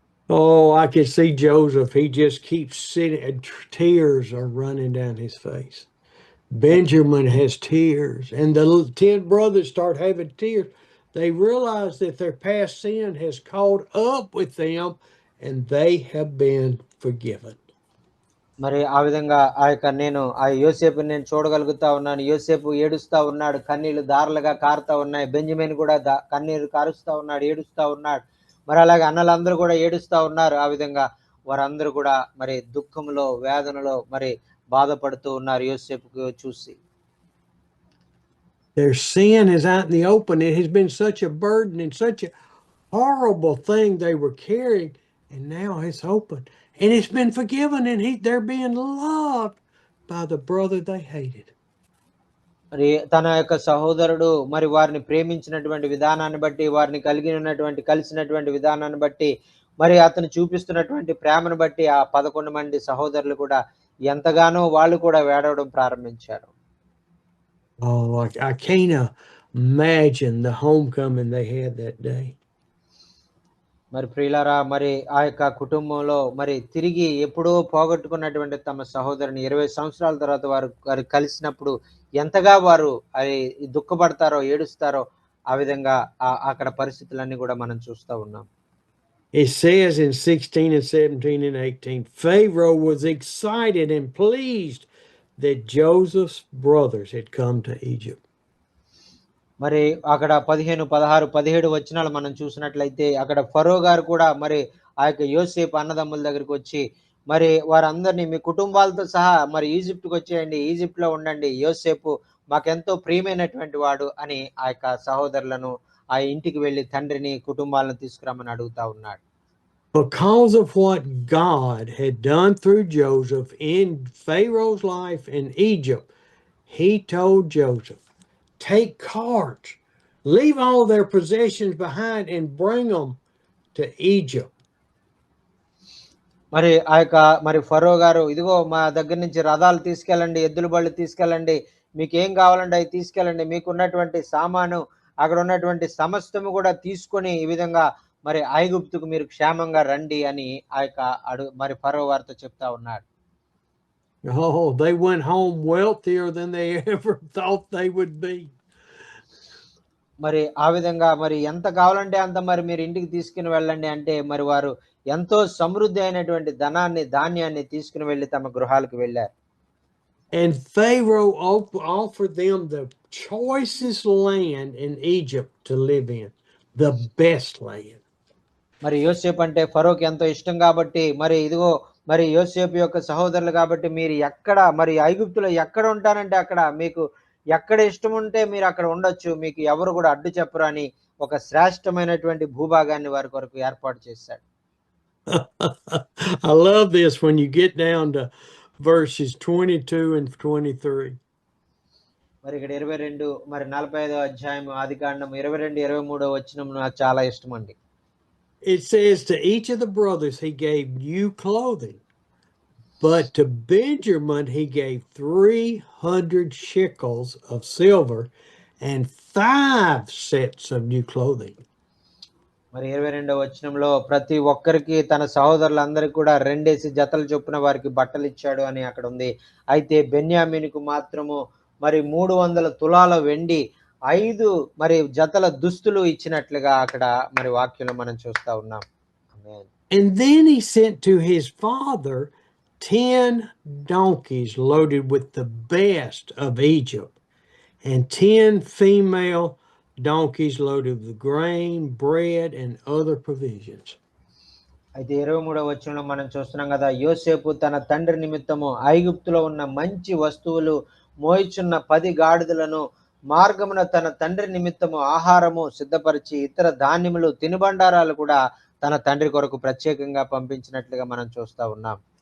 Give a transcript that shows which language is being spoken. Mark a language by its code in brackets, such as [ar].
[en] Oh, I can see Joseph. He just keeps sitting and tears are running down his face. Benjamin has tears, and the 10 brothers start having tears. They realize that their past sin has caught up with them and they have been forgiven. [te] మరి ఆ విధంగా నేను ఆ యోసేపుని నేను చూడగలుగుతా ఉన్నాను. యోసేపు ఏడుస్తా ఉన్నాడు, కన్నీళ్లు దారులుగా కారుతా ఉన్నాయి. బెంజమిన్ కూడా కన్నీరు కారుస్తా ఉన్నాడు, ఏడుస్తా ఉన్నాడు. మరి అలాగే అన్నలందరూ కూడా ఏడుస్తా ఉన్నారు. ఆ విధంగా వారందరూ కూడా మరి దుఃఖంలో, వేదనలో మరి బాధపడుతూ ఉన్నారు యోసేపుకు చూసి. [en] Their sin is out in the open. It has been such a burden and such a horrible thing they were carrying, And now it's open. And it's been forgiven, and they're being loved by the brother they hated. [te] మరి తన యొక్క సహోదరుడు మరి వారిని ప్రేమించినటువంటి విధానాన్ని బట్టి, వారిని కలిసినటువంటి విధానాన్ని బట్టి, మరి అతను చూపిస్తున్నటువంటి ప్రేమను బట్టి ఆ 11 మంది సహోదరులు కూడా ఎంతగానో వాళ్ళు కూడా వేడవడం ప్రారంభించారు. [en] Oh, I can't imagine the homecoming they had that day. [te] మరి ప్రియులారా, మరి ఆ యొక్క కుటుంబంలో మరి తిరిగి ఎప్పుడో పోగొట్టుకున్నటువంటి తమ సహోదరుని 20 సంవత్సరాల తర్వాత వారు కలిసినప్పుడు ఎంతగా వారు అది దుఃఖపడతారో, ఏడుస్తారో, ఆ విధంగా అక్కడ పరిస్థితులన్నీ కూడా మనం చూస్తూ ఉన్నాం. [en] It says in 16 and 17 and 18, Pharaoh was excited and pleased that Joseph's brothers had come to Egypt. [te] మరి అక్కడ 15, 16, 17 వచనాలు మనం చూసినట్లయితే అక్కడ ఫరో గారు కూడా మరి ఆ యొక్క యోసేపు అన్నదమ్ముల దగ్గరికి వచ్చి మరి వారందరినీ మీ కుటుంబాలతో సహా మరి ఈజిప్ట్కి వచ్చేయండి, ఈజిప్ట్లో ఉండండి, యోసేపు మాకెంతో ప్రియమైనటువంటి వాడు అని ఆ యొక్క సహోదరులను ఆ ఇంటికి వెళ్ళి తండ్రిని కుటుంబాలను తీసుకురమ్మని అడుగుతా ఉన్నాడు. [en] Because of what God had done through Joseph in Pharaoh's life in Egypt, he told Joseph, take carts, leave all their possessions behind and bring them to Egypt. [te] మరి ఆ యొక్క మరి ఫరో గారు, ఇదిగో మా దగ్గర నుంచి రథాలు తీసుకెళ్ళండి, ఎద్దుల బళ్ళు తీసుకెళ్ళండి, మీకు ఏం కావాలంటే అవి తీసుకెళ్ళండి, మీకున్నటువంటి సామాను అక్కడ ఉన్నటువంటి సమస్తము కూడా తీసుకొని ఈ విధంగా మరి ఐగుప్తుకు మీరు క్షేమంగా రండి అని ఆ యొక్క మరి ఫరో వారితో చెప్తా ఉన్నాడు. [en] Oh, they went home wealthier than they ever thought they would be. [te] మరి ఆ విధంగా మరి ఎంత కావాలంటే అంత మరి మీరు ఇంటికి తీసుకుని వెళ్ళండి అంటే మరి వారు ఎంతో సమృద్ధి అయినటువంటి ధాన్యాన్ని తీసుకుని వెళ్ళి తమ గృహాలకు వెళ్ళారు. [en] And Pharaoh offered them the choicest land in Egypt to live in, the best land. [te] మరి యోసేపు అంటే ఫరోకి ఎంతో ఇష్టం కాబట్టి మరి ఇదిగో మరి యోసేపు యొక్క సహోదరులు కాబట్టి మీరు ఎక్కడ మరి ఐగుప్తులో ఎక్కడ ఉంటారంటే అక్కడ మీకు ఎక్కడ ఇష్టం ఉంటే మీరు అక్కడ ఉండొచ్చు, మీకు ఎవరు కూడా అడ్డు చెప్పరు అని ఒక శ్రేష్టమైనటువంటి భూభాగాన్ని వారి కొరకు ఏర్పాటు చేశాడు. [en] I love this when you get down to verses 22 and 23. [te] మరి ఇక్కడ 22 మరి 45వ అధ్యాయం ఆదికాండం 22, 23 వచనం నాకు చాలా ఇష్టం అండి. [en] It says, to each of the brothers he gave new clothing, but to Benjamin he gave 300 shekels of silver and 5 sets of new clothing. [te] మరి 22వ వచనంలో ప్రతి ఒక్కరికి తన సహోదరులందరికీ కూడా 2 జతల చొప్పున వారికి బట్టలు ఇచ్చాడు అని అక్కడ ఉంది. అయితే బెన్యామీనుకు మాత్రము మరి 300 తులాల వెండి, 5 మరి జతల దుస్తులు ఇచ్చినట్లుగా అక్కడ మరి వాక్యంలో మనం చూస్తా ఉన్నాం. [en] And then he sent to his father 10 donkeys loaded with the best of Egypt, and 10 female donkeys loaded with grain, bread, and other provisions. [te] అయితే 23వ వచనంలో మనం చూస్తున్నాం కదా, యోసేపు తన తండ్రి నిమిత్తము ఐగుప్తులో ఉన్న మంచి వస్తువులు మోయిచున్న 10 గాడిదలను, మార్గమున తన తండ్రి నిమిత్తము ఆహారము సిద్ధపరిచి ఇతర ధాన్యములు తినుబండారాలు కూడా తన తండ్రి కొరకు ప్రత్యేకంగా పంపించినట్లుగా మనం చూస్తా ఉన్నాం.